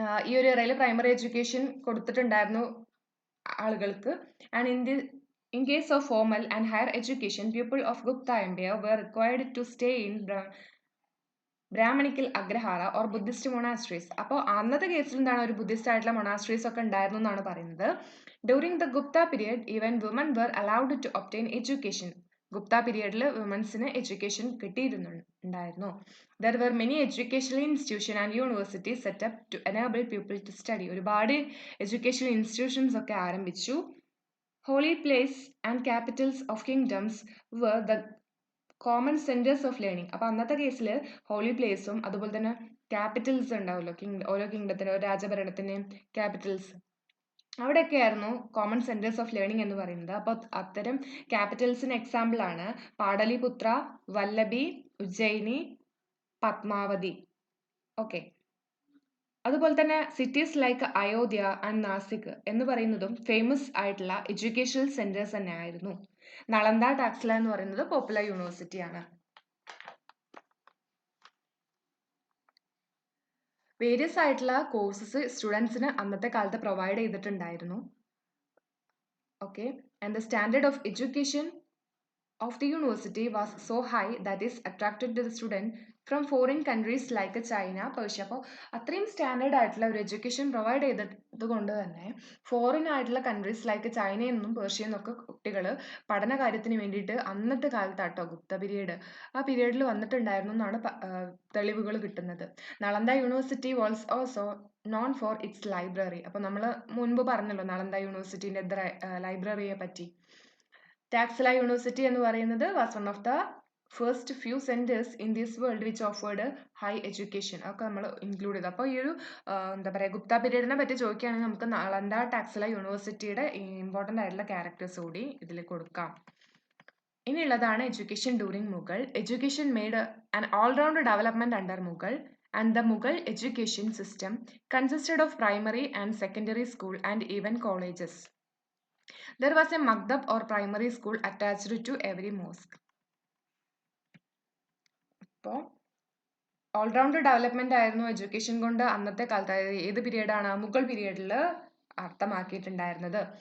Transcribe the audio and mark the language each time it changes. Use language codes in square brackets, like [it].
[ml] ഈ ഒരു ഏറയിൽ primary education കൊടുത്തിട്ടുണ്ടായിരുന്നു ആളുകൾക്ക്. [en] And in case of formal and higher education, people of Gupta Empire were required to stay in brahmanical agrahara or Buddhist monasteries. [ml] അപ്പോൾ അന്നത്തെ കേസിൽ എന്താണ് ഒരു ബുദ്ധിസ്റ്റ് ആയിട്ടുള്ള മൊണാസ്ട്രീസ് ഒക്കെ ഉണ്ടായിരുന്നു എന്നാണ് പറയുന്നത്. [en] During the Gupta period even woman were allowed to obtain education. [ml] Gupta പീരിയഡിൽ വുമൻസിന് education കിട്ടിയിരുന്നുണ്ടായിരുന്നു. [en] There were many educational institutions and universities set up to enable people to study. [ml] ഒരുപാട് എഡ്യൂക്കേഷണൽ ഇൻസ്റ്റിറ്റ്യൂഷൻസ് ഒക്കെ ആരംഭിച്ചു. [en] Holy place and capitals of kingdoms were the common centres of learning. [ml] അപ്പൊ അന്നത്തെ കേസിൽ holy പ്ലേസും അതുപോലെ തന്നെ Capitals ഉണ്ടാവുമല്ലോ, ഓരോ കിങ്ഡത്തിന്, ഓരോ രാജഭരണത്തിന്റെയും ക്യാപിറ്റൽസ്, അവിടെയൊക്കെ ആയിരുന്നു കോമൺ സെന്റേഴ്സ് ഓഫ് ലേണിംഗ് എന്ന് പറയുന്നത്. അപ്പൊ അത്തരം ക്യാപിറ്റൽസിന് എക്സാമ്പിൾ ആണ് പാടലിപുത്ര, വല്ലഭി, ഉജ്ജയിനി, പത്മാവതി. ഓക്കെ, അതുപോലെ തന്നെ [en] cities like Ayodhya and Nashik [ml] എന്ന് പറയുന്നതും ഫേമസ് ആയിട്ടുള്ള എഡ്യൂക്കേഷണൽ സെന്റേഴ്സ് തന്നെ ആയിരുന്നു. നളന്ദ, ടാക്സില എന്ന് പറയുന്നത് പോപ്പുലർ യൂണിവേഴ്സിറ്റി ആണ്. വേരിയസ് ആയിട്ടുള്ള കോഴ്സസ് സ്റ്റുഡൻസിന് അന്നത്തെ കാലത്ത് പ്രൊവൈഡ് ചെയ്തിട്ടുണ്ടായിരുന്നു. [en] Okay, and the standard of education of the university was so high that is attracted to the student from foreign countries like China, Persia. [ml] അപ്പോൾ അത്രയും സ്റ്റാൻഡേർഡ് ആയിട്ടുള്ള ഒരു എഡ്യൂക്കേഷൻ പ്രൊവൈഡ് ചെയ്തത് കൊണ്ട് തന്നെ ഫോറിൻ ആയിട്ടുള്ള കൺട്രീസ് ലൈക്ക് ചൈനയിൽ നിന്നും പേർഷ്യയിൽ നിന്നൊക്കെ കുട്ടികൾ പഠന കാര്യത്തിന് വേണ്ടിയിട്ട് അന്നത്തെ കാലത്താട്ടോ ഗുപ്ത പീരീഡ്, ആ പീരീഡിൽ വന്നിട്ടുണ്ടായിരുന്നു എന്നാണ് തെളിവുകൾ കിട്ടുന്നത്. [en] Nalanda university was also known for its library. [ml] അപ്പോൾ നമ്മൾ മുൻപ് പറഞ്ഞല്ലോ നളന്ദ യൂണിവേഴ്സിറ്റിൻ്റെ ലൈബ്രറിയെ പറ്റി. [en] Taxila university [ml] എന്ന് പറയുന്നത് [en] Was one of the first few centres in this world which offered high education. [ml] ഒക്കെ നമ്മൾ ഇൻക്ലൂഡ് ചെയ്തു. അപ്പോൾ ഈ ഒരു എന്താ പറയുക ഗുപ്ത പീരീഡിനെ പറ്റി ചോദിക്കുകയാണെങ്കിൽ നമുക്ക് നളന്ദ, ടാക്സില യൂണിവേഴ്സിറ്റിയുടെ ഇമ്പോർട്ടൻ്റ് ആയിട്ടുള്ള ക്യാരക്ടേഴ്സ് കൂടി ഇതിൽ കൊടുക്കാം. [en] ഇനിയുള്ളതാണ് education during Mughal. Education made an all round development under Mughal. And the Mughal education system consisted of primary and secondary school and even colleges. There was a Maktab or primary school attached to every mosque. [ml] അപ്പോൾ all-round development ആയിരുന്നു education കൊണ്ട് അന്നത്തെ കാലത്ത്, അതായത് ഏത് പീരീഡാണ്, മുഗൾ പീരീഡിൽ അർത്ഥമാക്കിയിട്ടുണ്ടായിരുന്നത്.